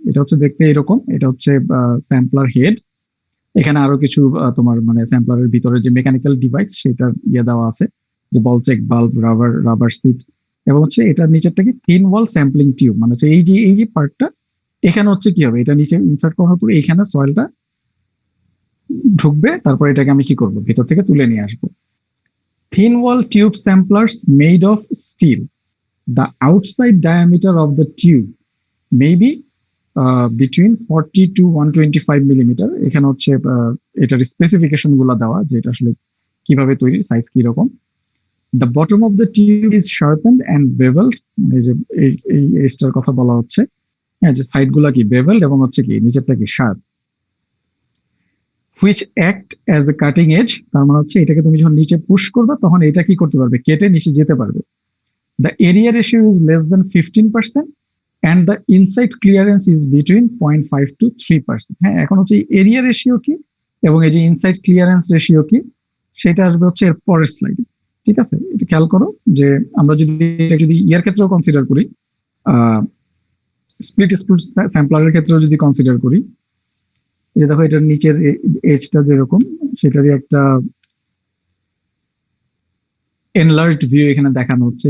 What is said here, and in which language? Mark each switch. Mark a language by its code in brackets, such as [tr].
[bn] এটা হচ্ছে দেখতে এরকম, এটা হচ্ছে স্যাম্পলার হেড, এখানে আরো কিছু তোমার মানে স্যাম্পলারের ভিতরে যে মেকানিক্যাল ডিভাইস সেটার দেওয়া আছে, যে বল চেক বাল্ব, রাবার সিট, এবং হচ্ছে এটার নিচেরটা কি থিন ওয়াল স্যাম্পলিং টিউব, মানে হচ্ছে এই যে পার্টটা এখানে হচ্ছে কি হবে, এটা নিচে ইনসার্ট করার পরে এখানে সয়েলটা ঢুকবে, তারপর এটাকে আমি কি করব, ভিতর থেকে তুলে নিয়ে আসবো। [en] Thin wall tube samplers made of steel, the outside diameter of the tube may be between 40 to 125 millimeter. [bn] এখানে হচ্ছে এটার স্পেসিফিকেশন গুলো দেওয়া যে এটা আসলে কিভাবে তৈরি, সাইজ কি রকম। [en] The bottom of the tube is sharpened and beveled, [bn] মানে যে এই এজটার কথা বলা হচ্ছে, হ্যাঁ, যে সাইড গুলা কি বেভেলড এবং হচ্ছে কি নিচেরটা কি sharp, [en] which act as a cutting edge, [bn] তার মানে হচ্ছে এটাকে তুমি যখন নিচে পুশ করবে তখন এটা কি করতে পারবে, কেটে নিচে যেতে পারবে। [en] The area ratio is less than 15% and the inside clearance is between 0.5 to 3%. [bn] হ্যাঁ, এখন হচ্ছে এরিয়া রেশিও কি এবং এই যে ইনসাইড ক্লিয়ারেন্স রেশিও কি সেটা আসবে হচ্ছে এর পরের স্লাইডে। ঠিক আছে, এটা খেয়াল করো যে আমরা যদি ইয়ার ক্ষেত্রেও কনসিডার করি, স্প্লিট স্যাম্পলারের ক্ষেত্রেও যদি কনসিডার করি, এই যে দেখো এটার নিচের এজটা যেরকম সেটারই একটা এনলার্জড ভিউ এখানে দেখানো হচ্ছে।